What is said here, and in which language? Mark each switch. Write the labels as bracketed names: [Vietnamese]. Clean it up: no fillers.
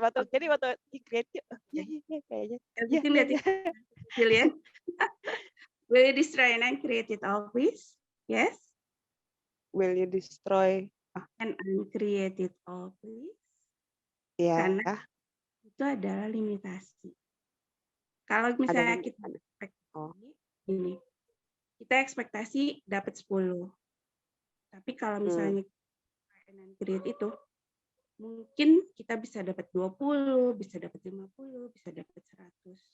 [Indonesian] Jadi waktu di create kayaknya. [English] Julian, will you destroy and create it all, please? Yes. Will you destroy And uncreate it all, please? [Indonesian] Ya. Karena itu adalah limitasi. Kalau misalnya kita ekspektasi, ini kita ekspektasi dapat 10. Tapi kalau misalnya create itu, mungkin kita bisa dapat 20, bisa dapat 50, bisa dapat 100.